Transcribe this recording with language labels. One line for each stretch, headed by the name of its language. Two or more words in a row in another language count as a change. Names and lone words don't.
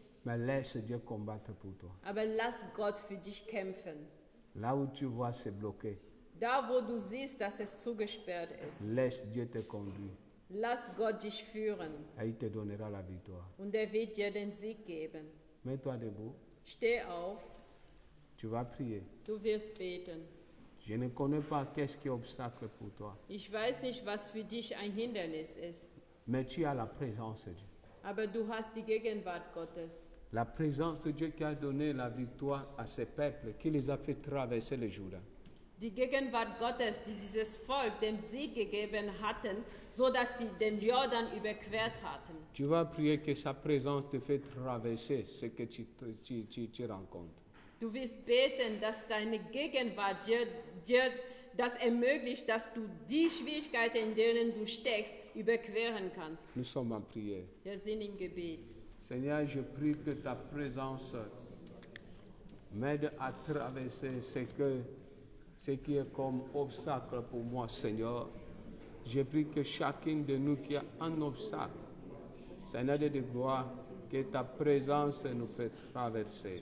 French: mais laisse Dieu combattre pour toi.
German: aber lass Gott für dich kämpfen.
French: Là où tu vois c'est bloqué,
German: Da, wo du siehst, dass es zugesperrt ist,
French: laisse Dieu te conduire
German: lass Gott dich führen
French: et il te donnera la victoire.
German: und er wird dir den Sieg geben.
French: Mets-toi debout,
German: Steh auf,
French: tu vas prier.
German: du wirst beten.
French: Je ne connais pas qu'est-ce qui est obstacle pour toi,
German: Ich weiß nicht, was für dich ein Hindernis ist,
French: mais tu as la présence de Dieu.
German: aber du hast die Gegenwart Gottes.
French: La présence de Dieu qui a donné la victoire à ces peuples, qui les a fait traverser le Jourdain.
German: Die Gegenwart Gottes, die dieses Volk den Sieg gegeben hatten, so dass sie den Jordan überquert hatten.
French: Tu vas prier que sa présence te fait traverser ce que tu rencontres.
German: Du wirst beten, dass deine Gegenwart dir das ermöglicht, dass du die Schwierigkeiten, in denen du steckst, überqueren kannst.
French: Nous sommes en prière.
German: Wir sind im Gebet.
French: Seigneur, je prie que ta présence m'aide à traverser ce qui est comme obstacle pour moi, Seigneur. Je prie que chacun de nous qui a un obstacle, Seigneur de gloire, que ta présence nous fait traverser.